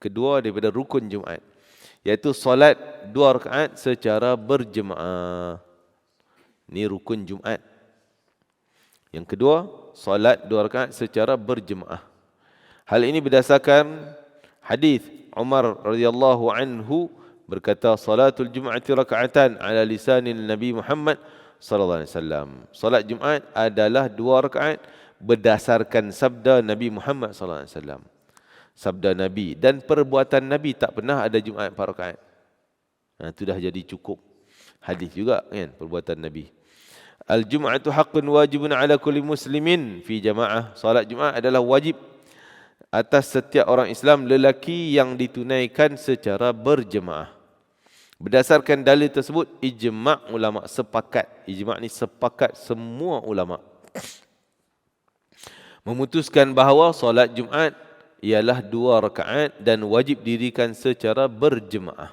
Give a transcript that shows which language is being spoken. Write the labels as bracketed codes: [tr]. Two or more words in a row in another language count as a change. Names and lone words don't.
[ms] kedua daripada rukun Jumaat, iaitu solat 2 rakaat secara berjemaah. Ini rukun Jumaat. Yang kedua, solat 2 rakaat secara berjemaah. Hal ini berdasarkan hadis Umar [ar] رضي الله عنه [ms] berkata, [ar] صلاة الجمعة ركعتان على لسان النبي محمد صلى الله عليه وسلم. [ms] Salat Jumaat adalah 2 rakaat berdasarkan sabda Nabi Muhammad [ar] صلى الله عليه وسلم. [ms] Sabda Nabi dan perbuatan Nabi, tak pernah ada Jumaat 4 rakaat. Itu dah jadi cukup hadis juga kan, perbuatan Nabi. [ar] الجمعة حق واجب على كل مسلم في جماعة. [ms] Salat Jumaat adalah wajib atas setiap orang Islam lelaki yang ditunaikan secara berjemaah. Berdasarkan dalil tersebut, ijma' ulama sepakat. Ijma' ni sepakat semua ulama memutuskan bahawa solat Jumaat ialah 2 rakaat dan wajib dirikan secara berjemaah.